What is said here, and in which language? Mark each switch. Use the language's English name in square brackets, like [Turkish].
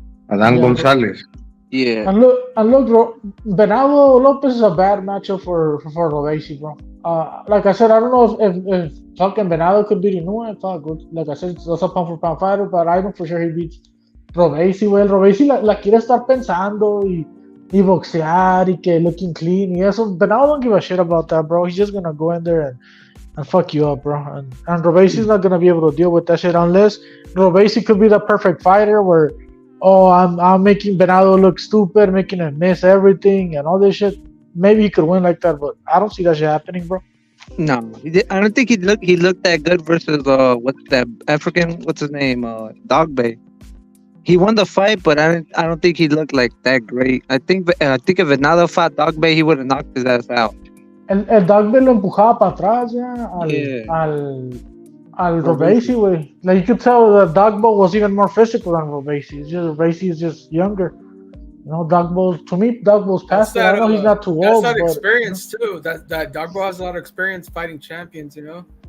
[English] Adán González. Yeah. And look, Venado Lopez is a bad matchup for Robesi, bro. Like I said, I don't know if fucking Venado could beat Inoue. Like I said, it's a pound for pound fighter, but I know for sure he beats Robesi, güey. [Spanish] Robesi la quiere estar pensando y boxear y que looking clean y eso. [English] Venado don't give a shit about that, bro. He's just gonna go in there and fuck you up, bro. And Robesi's not gonna be able to deal with that shit unless Robesi could be the perfect fighter where, I'm making Venado look stupid, making him miss everything and all this shit. Maybe he could win like that, but I don't see that shit happening, bro. No, I don't think he looked that good versus what's that African? What's his name? Dog Bay. He won the fight, but I don't think he looked like that great. I think if Venado fought Dog Bay, he would have knocked his ass out. [Spanish] El Dogby lo empujaba para atrás ya [English] Yeah. [Spanish] al Robesi, güey. [English] Like you could tell the Dogbo was even more physical than Robesi. It's just Robesi is just younger. You know, Dogbo's to me, Dogbo's past it. I know he's not too old. That's that but, experience too. That Dogbo has a lot of experience fighting champions. You know.